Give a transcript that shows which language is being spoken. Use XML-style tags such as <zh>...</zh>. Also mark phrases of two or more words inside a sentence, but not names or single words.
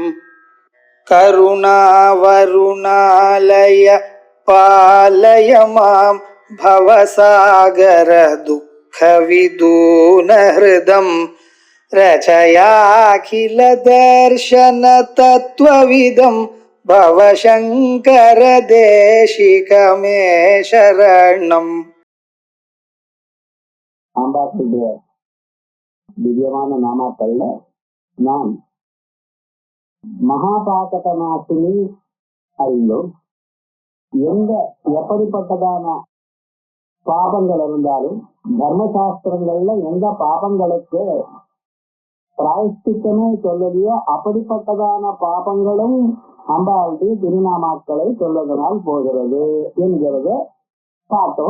<sa>करुणावरुणालय पालय मां भवसागर दुःखविदूनहृदं रचयाखिल दर्शन तत्त्वविदं भवशङ्कर देशिकमे शरणम्.</sa> <ta>ஆண்டாளுடைய திவ்யமான நாமாக்கள்ல நாம் மகாபாதகநாசினி அறிந்தோம். எப்படிப்பட்டதான பாபங்கள் இருந்தாலும் தர்மசாஸ்திரங்கள்ல எந்த பாபங்களுக்கு பிராயஷ்சித்தமே சொல்லலையோ அப்படிப்பட்டதான பாபங்களும் அம்பாளுடைய திருநாமாக்களை சொல்வதனால் போகிறது என்கிறத பார்த்தோம்.</ta>